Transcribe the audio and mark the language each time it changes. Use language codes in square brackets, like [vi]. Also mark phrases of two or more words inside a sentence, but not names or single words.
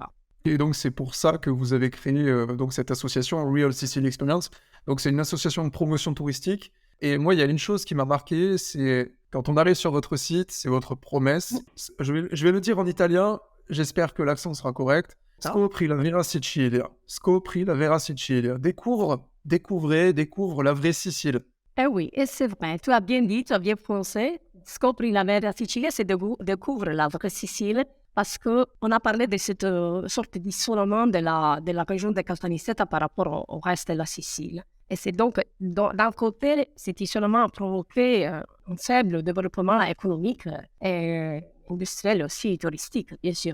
[fr] Et donc c'est pour ça que vous avez créé donc cette association Real Sicily Experience. Donc c'est une association de promotion touristique. Et moi, il y a une chose qui m'a marqué, c'est quand on arrive sur votre site, c'est votre promesse. Je vais le dire en italien, j'espère que l'accent sera correct. [it] Scopri la vera Sicilia. Scopri la vera Sicilia. [fr] Découvre la vraie Sicile. Eh oui, et c'est vrai, tu as bien dit, tu as bien prononcé. [it] Scopri la vera Sicilia, [fr] c'est découvre la vraie Sicile, parce qu'on a parlé de cette sorte d'isolement de la région de Caltanissetta par rapport au reste de la Sicile. Et c'est donc, d'un côté, cet isolement a provoqué un faible développement économique et industriel aussi, touristique, bien sûr.